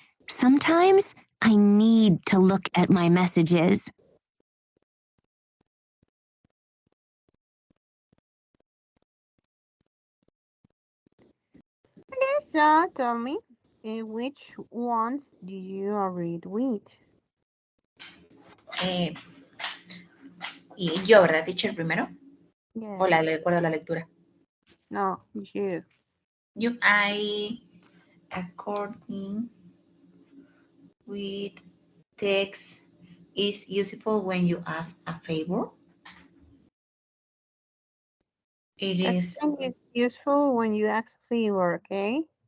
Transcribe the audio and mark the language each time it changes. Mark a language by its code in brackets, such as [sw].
[en] Sometimes I need to look at my messages. Okay, so tell me, which ones do you read with? [es] Eh, y yo, ¿verdad, teacher, primero? O [en] Yes. [es] de acuerdo a la lectura. [en] No, you. I, according with text, is useful when you ask a favor. It is, Texting is useful when you ask a favor, okay?